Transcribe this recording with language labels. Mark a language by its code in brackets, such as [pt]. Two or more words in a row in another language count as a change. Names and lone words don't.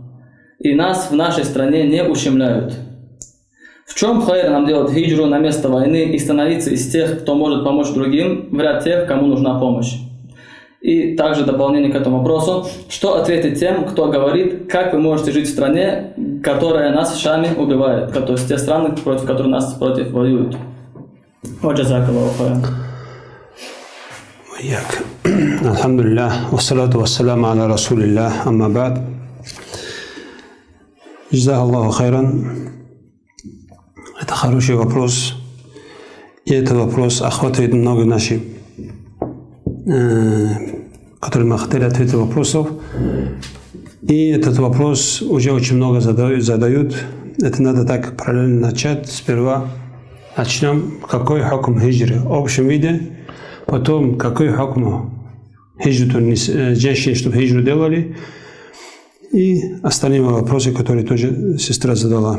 [ru] И нас в нашей стране не ущемляют. В чем хайр нам делать хиджру на место войны и становиться из тех, кто может помочь другим, в ряд тех, кому нужна помощь? И также дополнение к этому вопросу, что ответить тем, кто говорит, как вы можете жить в стране, которая нас в Шаме убивает, то есть те страны, против которых нас воюют. [ar] جزاك الله خيرا. وإياك. الحمد لله والصلاة والسلام على رسول الله أما بعد. جزاه الله خيرا. [ru] Это хороший вопрос. И этот вопрос охватывает много наших, которые мы хотели ответить вопросов. И этот вопрос уже очень много задают. Это надо так параллельно начать. Сперва начнем, какой хукм хиджры в общем виде, потом какой хукм хиджры женщины, чтобы хиджру делали, и остальные вопросы, которые тоже сестра задала.